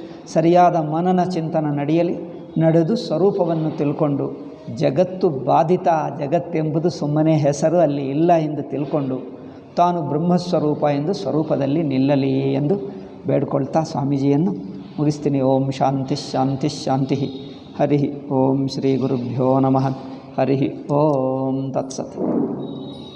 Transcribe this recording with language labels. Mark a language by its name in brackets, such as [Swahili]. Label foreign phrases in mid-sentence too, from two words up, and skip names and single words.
[Kannada] ಸರಿಯಾದ ಮನನ ಚಿಂತನ ನಡೆಯಲಿ. ನಡೆದು ಸ್ವರೂಪವನ್ನು ತಿಳ್ಕೊಂಡು ಜಗತ್ತು ಬಾಧಿತ, ಜಗತ್ತೆಂಬುದು ಸುಮ್ಮನೆ ಹೆಸರು, ಅಲ್ಲಿ ಇಲ್ಲ ಎಂದು ತಿಳ್ಕೊಂಡು ತಾನು ಬ್ರಹ್ಮಸ್ವರೂಪ ಎಂದು ಸ್ವರೂಪದಲ್ಲಿ ನಿಲ್ಲಲಿ ಎಂದು ಬೇಡ್ಕೊಳ್ತಾ ಸ್ವಾಮೀಜಿಯನ್ನು ಮುಗಿಸ್ತೀನಿ. [Sanskrit] ಓಂ ಶಾಂತಿ ಶಾಂತಿ ಶಾಂತಿ. ಹರಿ ಓಂ ಶ್ರೀ ಗುರುಭ್ಯೋ ನಮಃ. ಹರಿ ಓಂ ತತ್ಸತ್.